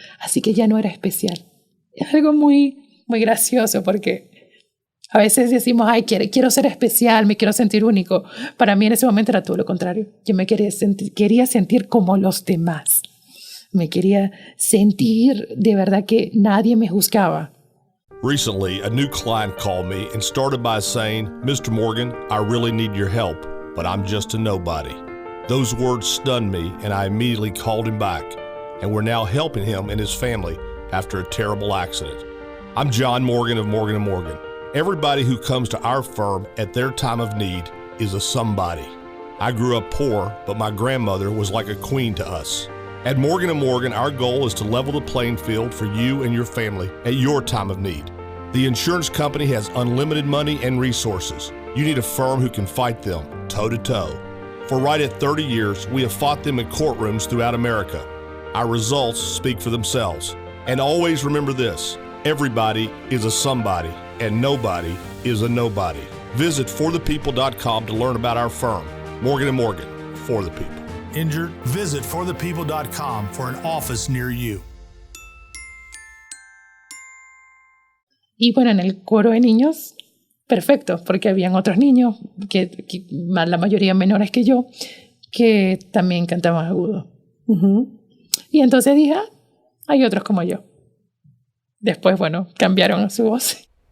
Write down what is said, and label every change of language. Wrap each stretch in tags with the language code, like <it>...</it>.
<es>Así que ya no era especial. Es algo muy, muy gracioso porque a veces decimos, ay, quiero ser especial, me quiero sentir único. Para mí en ese momento era todo lo contrario. Yo me quería sentir como los demás. Me quería sentir de verdad que nadie me juzgaba.</es> <en>Recently, a new client called me and started by saying, "Mr. Morgan, I really need your help, but I'm just a nobody." Those words stunned me, and I immediately called him back, and we're now helping him and his family after a terrible accident. I'm John Morgan of Morgan & Morgan. Everybody who comes to our firm at their time of need is a somebody. I grew up poor, but my grandmother was like a queen to us. At Morgan & Morgan, our goal is to level the playing field for you and your family at your time of need. The insurance company has unlimited money and resources. You need a firm who can fight them toe-to-toe. For right at 30 years, we have fought them in courtrooms throughout America. Our results speak for themselves. And always remember this, everybody is a somebody, and nobody is a nobody. Visit forthepeople.com to learn about our firm, Morgan & Morgan, for the people. Injured? Visit forthepeople.com for an office near you.</en> <es>Y bueno, en el coro de niños, perfecto, porque habían otros niños, que la mayoría menores que yo, que también cantaban agudo. Uh-huh. Y entonces dije, hay otros como yo. Después, bueno, cambiaron su voz.</es>